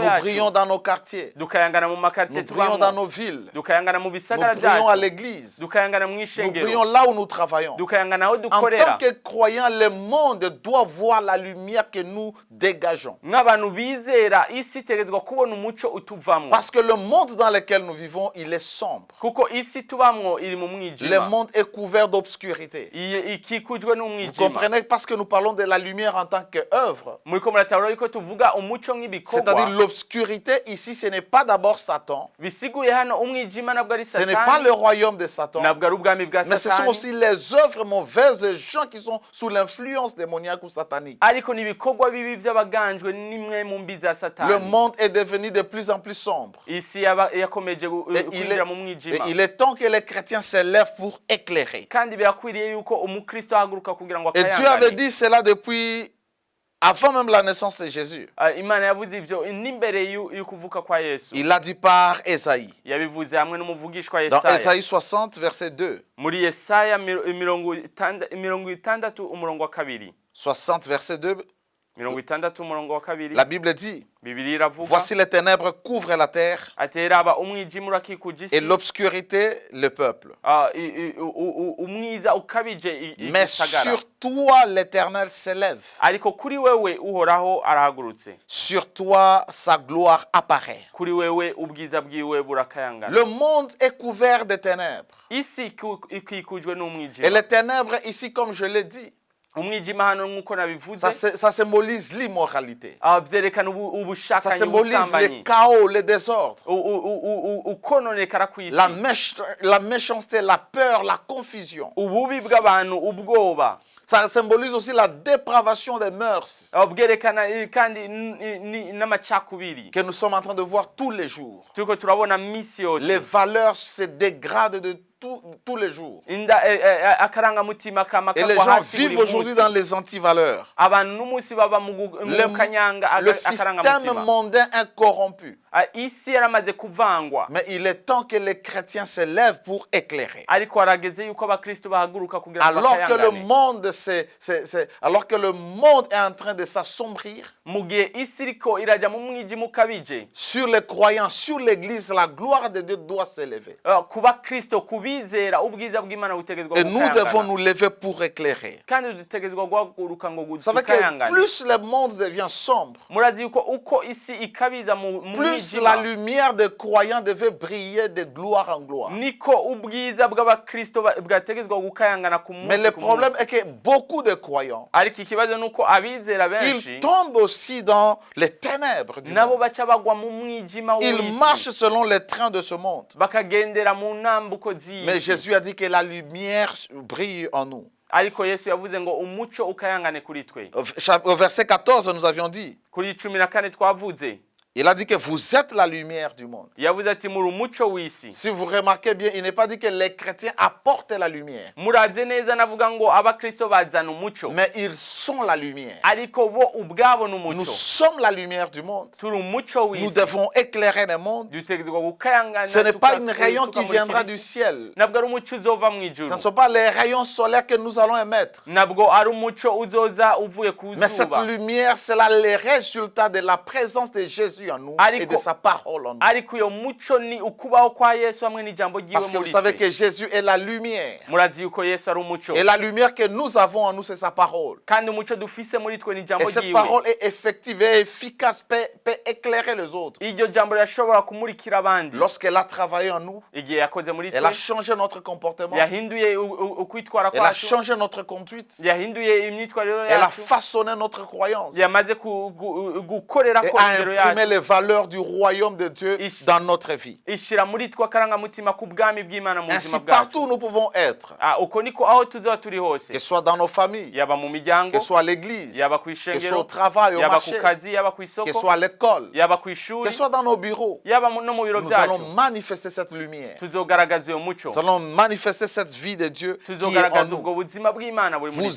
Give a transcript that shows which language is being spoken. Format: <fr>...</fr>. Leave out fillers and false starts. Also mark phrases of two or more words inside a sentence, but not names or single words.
<fr>Nous brillons</fr> <rn>yacu.</rn> <fr>dans nos quartiers.</fr> <rn>Dukayangana mu makartier</rn> <fr>Nous brillons dans</fr> <rn>tubamo.</rn> <fr>nos villes.</fr> <rn>Dukayangana mu</rn> <fr>Nous</fr> <rn>bisagara</rn> <fr>brillons à</fr> <rn>byacu.</rn> <fr>l'église.</fr> <rn>Dukayangana mu</rn> <fr>Nous</fr> <rn>ishengero.</rn> <fr>brillons là où nous travaillons.</fr> <rn>Dukayangana aho</rn> <fr>En tant</fr> <rn>dukorera.</rn> <fr>que croyants, le monde doit voir la lumière que nous dégageons.</fr> <rn>Nk'abantu bizera isi itegerezwa kubona umuco utuvamwo.</rn> <fr>Parce que le monde dans lequel nous vivons, il est sombre.</fr> <rn>Kuko isi tubamwo iri mu</rn> <fr>Le</fr> <rn>mwijima.</rn> <fr>monde est couvert d'obscurité.</fr> <rn>Ikikujwe</rn> <fr>Vous</fr> <rn>n'umwijima.</rn> <fr>comprenez parce que nous parlons de la lumière en tant qu'œuvre.</fr> <rn>Muriko muratahura yuko tuvuga umuco nk'ibikorwa.</rn> <fr>C'est-à-dire l'obscurité ici, ce n'est pas d'abord Satan.</fr> <rn>Bisiguye hano umwijima nabwo ari</rn> <fr>Ce n'est pas</fr> <rn>Satani.</rn> <fr>le royaume de Satan.</fr> <rn>Nabwo ari ubwami bwa</rn> <fr>Mais ce sont</fr> <rn>Satani.</rn> <fr>aussi les œuvres mauvaises des gens qui sont sous l'influence démoniaque ou satanique.</fr> <rn>Ariko nibikorwa bibi by'abaganjwe nimwe mu mbi za</rn> <fr>Le</fr> <rn>Satani.</rn> <fr>monde est devenu de plus en plus sombre.</fr> <rn>Isi yakomeje kwinjira mu</rn> <fr>Et</fr> <rn>mwijima.</rn> <fr>il est temps que les chrétiens se lèvent pour éclairer.</fr> <rn>Kandi birakwiriye yuko umukristo ahaguruka kugira ngo</rn> <fr>Et Dieu avait</fr> <rn>akayangane.</rn> <fr>dit cela depuis avant même la naissance de Jésus.</fr> <rn>Imana yavuze ibyo n'imbere y'ukuvuka kwa Yesu.</rn> <fr>Il l'a dit par Ésaïe.</fr> <rn>Yabivuze hamwe n'umuvugishwa</rn> <fr>Dans</fr> <rn>Yesaya.</rn> <fr>Ésaïe 60, verset 2.</fr> <rn>Muri Yesaya 60 umurongo wa 2.</rn> <fr>60, verset 2.</fr> <rn>60 umurongo wa 2.</rn> <fr>La Bible dit,</fr> <rn>Bibiliya iravuga</rn> <fr>voici les ténèbres couvrent la terre</fr> <rn>ati raba umwijima urakikuje</rn> <fr>et</fr> <rn>isi.</rn> <fr>l'obscurité le peuple.</fr> <rn>Umwiza ukabije</rn> <fr>Mais</fr> <rn>igisagara.</rn> <fr>sur toi l'Éternel s'élève.</fr> <rn>Ariko kuri wewe uhoraho arahagurutse.</rn> <fr>Sur toi sa gloire apparaît.</fr> <rn>Kuri wewe ubwiza bwiwe burakayangana.</rn> <fr>Le monde est couvert de ténèbres.</fr> <rn>Isi ikikujwe</rn> <fr>Et</fr> <rn>n'umwijima.</rn> <fr>les ténèbres ici, comme je l'ai dit,</fr> <rn>Umwijima hano nk'uko nabivuze</rn> <fr>ça symbolise l'immoralité.</fr> <rn>byerekana</rn> <fr>Ça</fr> <rn>ubushakanyi</rn> <fr>symbolise le</fr> <rn>ubusambanyi.</rn> <fr>chaos, le désordre,</fr> <rn>Ukononekara kw'isi.</rn> <fr>la méchanceté, la peur, la confusion.</fr> <rn>Ububi bw'abantu, ubwoba.</rn> <fr>Ça symbolise aussi la dépravation des mœurs</fr> <rn>Bwerekana kandi n'amacakubiri.</rn> <fr>que nous sommes en train de voir tous les jours.</fr> <rn>Turiko turabona misi yose.</rn> <fr>Les valeurs se dégradent de tous les jours.</fr> <rn>Akarangamutima kama</rn> <fr>Et les</fr> <rn>kagwa</rn> <fr>gens</fr> <rn>hasi buri</rn> <fr>vivent aujourd'hui dans</fr> <rn>munsi.</rn> <fr>les antivaleurs.</fr> <rn>Abantu n'umunsi baba mu kanyanga</rn> <fr>Le système</fr> <rn>akarangamutima.</rn> <fr>mondain est corrompu.</fr> <rn>Isi yaramaze kuvangwa.</rn> <fr>Mais il est temps que les chrétiens se lèvent pour éclairer.</fr> <rn>Ariko harageze yuko abakristo bahaguruka kugira ngo</rn> <fr>Alors que le</fr> <rn>bakayangane.</rn> <fr>monde alors que le monde est en train de s'assombrir,</fr> <rn>Mu gihe isi iriko iraja mu mwijima ukabije.</rn> <fr>sur les croyants, sur l'église, la gloire de Dieu doit s'élever.</fr> <rn>Ku bakristo kubizera ubwiza bw'Imana butegezwa</rn> <fr>Et nous devons</fr> <rn>gukayangana.</rn> <fr>nous lever pour éclairer.</fr> <rn>Kandi dutegezwa guhaguruka ngo</rn> <fr>Vous savez que</fr> <rn>dukayangane.</rn> <fr>plus le monde devient sombre,</fr> <rn>Murazi yuko uko isi ikabiza mu</rn> <fr>plus la</fr> <rn>mwijima</rn> <fr>lumière des croyants devait briller de gloire en gloire.</fr> <rn>niko ubwiza bw'abakristo bwategezwa gukayangana ku</rn> <fr>Mais</fr> <rn>munsi</rn> <fr>le</fr> <rn>ku</rn> <fr>problème</fr> <rn>munsi.</rn> <fr>est que beaucoup de croyants,</fr> <rn>Ariko ikibazo nuko abizera benshi</rn> <fr>ils tombent aussi dans les ténèbres du</fr> <rn>nabo</rn> <fr>monde.</fr> <rn>baca bagwa mu mwijima</rn> <fr>Ils</fr> <rn>w'isi</rn> <fr>marchent selon les trains de ce monde.</fr> <rn>bakagendera mu ntambuko</rn> <fr>Mais</fr> <rn>z'isi.</rn> <fr>Jésus a dit que la lumière brille en nous.</fr> <rn>Ariko Yesu yavuze ngo umuco ukayangane kuri twe.</rn> <fr>Au verset 14, nous avions dit,</fr> <rn>Kuri 14 twavuze</rn> <fr>il a dit que vous êtes la lumière du monde.</fr> <rn>yavuze ati muri umuco w'isi.</rn> <fr>Si vous remarquez bien, il n'est pas dit que les chrétiens apportent la lumière,</fr> <rn>Muravye neza navuga ngo abakristo bazana umuco</rn> <fr>mais ils sont la lumière.</fr> <rn>ariko bo ubwabo</rn> <fr>Nous</fr> <rn>n'umuco.</rn> <fr>sommes la lumière du monde.</fr> <rn>Turi umuco</rn> <fr>Nous</fr> <rn>w'isi.</rn> <fr>devons éclairer le monde.</fr> <rn>Dutegezwa gukayangana.</rn> <fr>Ce n'est pas une</fr> <rn>tuka-</rn> <fr>rayon qui</fr> <rn>tukamurikira</rn> <fr>viendra</fr> <rn>isi.</rn> <fr>du ciel.</fr> <rn>Nabwo ari umuco uzova mu ijuru.</rn> <fr>Ce ne sont pas les rayons solaires que nous allons émettre.</fr> <rn>Nabwo ari umuco uzoza uvuye ku</rn> <fr>Mais cette</fr> <rn>zuba.</rn> <fr>lumière, c'est là le résultat de la présence de Jésus Jésus en nous</fr> <rn>Ariko-</rn> <fr>et de sa parole en nous.</fr> <rn>ariko uyo muco ni ukubaho kwa Yesu hamwe n'ijambo ryiwe</rn> <fr>Parce que vous</fr> <rn>muri</rn> <fr>savez</fr> <rn>twe.</rn> <fr>que Jésus est la lumière.</fr> <rn>Murazi yuko Yesu ari umuco,</rn> <fr>Et la lumière que nous avons en nous, c'est sa parole.</fr> <rn>kandi umuco dufise muri twe ni</rn> <fr>Et</fr> <rn>ijambo</rn> <fr>cette</fr> <rn>ryiwe.</rn> <fr>parole est effective et efficace, peut éclairer les autres.</fr> <rn>Iryo jambo rirashobora kumurikira abandi.</rn> <fr>Lorsqu'elle a travaillé en nous,</fr> <rn>Igihe yakoze muri</rn> <fr>elle a</fr> <rn>twe,</rn> <fr>changé notre comportement,</fr> <rn>yahinduye ukwitwara</rn> <fr>elle a</fr> <rn>kwacu,</rn> <fr>changé notre conduite,</fr> <rn>yahinduye imyitwarire</rn> <fr>elle a</fr> <rn>yacu,</rn> <fr>façonné notre croyance</fr> <rn>yamaze gukorera</rn> <fr>et</fr> <rn>ko</rn> <fr>a</fr> <rn>ingero</rn> <fr>imprimé</fr> <rn>yacu,</rn> <fr>les valeurs du royaume de Dieu dans notre vie.</fr> <rn>ishira muri twe akarangamutima k'ubwami bw'Imana mu</rn> <fr>Ainsi,</fr> <rn>buzima bwacu.</rn> <fr>partout où nous pouvons être,</fr> <rn>Uko niko aho tuzoba turi hose,</rn> <fr>que ce soit dans nos familles,</fr> <rn>yaba mu miryango,</rn> <fr>que ce soit à l'église,</fr> <rn>yaba ku</rn> <fr>que ce soit au</fr> <rn>ishengero,</rn> <fr>travail, au</fr> <rn>yaba ku</rn> <fr>marché,</fr> <rn>kazi, yaba ku</rn> <fr>que ce</fr> <rn>isoko,</rn> <fr>soit à l'école,</fr> <rn>yaba ku</rn> <fr>que</fr> <rn>ishuri,</rn> <fr>ce soit dans nos bureaux,</fr> <rn>yaba no mu biro</rn> <fr>nous</fr> <rn>byacu,</rn> <fr>allons manifester cette lumière.</fr> <rn>tuzogaragaza uyo muco,</rn> <fr>Nous allons manifester cette vie de Dieu qui est en</fr> <rn>tuzogaragaza ubwo</rn> <fr>nous.</fr> <rn>buzima bw'Imana buri muri</rn>